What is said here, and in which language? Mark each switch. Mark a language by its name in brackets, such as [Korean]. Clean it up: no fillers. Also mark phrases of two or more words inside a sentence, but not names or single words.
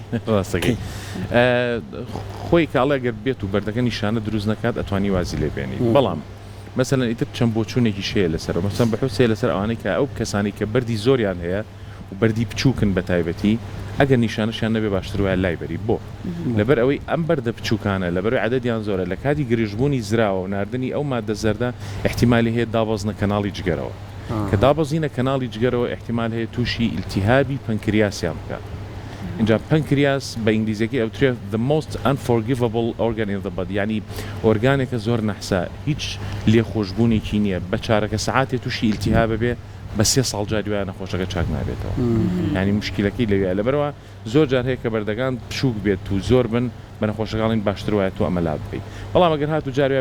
[Central Kurdish] ڕاستەکەی خۆی کاڵە گەر بێت و بەردەکە نیشانە دروست نکات ئەتوانی وازی لێ بێنی بەڵام مەسەلەن ئیتر چەند بۆچوونێکی شەیە لەسەر مەسەن بەحوسێ لەسەر ئەوانەی کە ئەو کەسانی کە بەردی زۆریان هەیە و بەردی بچووکن بە تایبەتی ئەگەر نیشانەشیان نەبێ باشتر وایە لای بەری بۆ لەبەر ئەوەی ئەم بەردە بچووکانە لەبەر عەدەدیان زۆرە لە کاتی گرژبوونی زراوە و ناردنی ئەو مادە زەردە احتیمالی هەیە دابەزنە کەناڵی جگەرەوە کە دابەزینە کەناڵی جگەرەوە احتیمال هەیە تووشی ئیلتیهابی پەنکریاسیان بکات اینجا پەنکریاس بە ئینگلیزیەکە ئەوترێت [English] the most unforgivable organ in the body [Central Kurdish] یعنی ئۆرگانێکە زۆر نەحسا هیچ لێخۆشبوونێکی نییە بە چارەکە سەعاتێ تووشی ئیلتیهابە بێ بە 3 ساڵ جاری وایە نەخۆشەکە چاک نابێتەوە ینی مشکلەکەی لەوێ لەبەرەوە زۆر جار هەیە کە بەردەکان پشوک بێت و زۆر بن بە نەخۆشەکانڵین باشتر وایە تو ئەمە لات بکەیت بەڵام ئەگەر هاتو جاروایە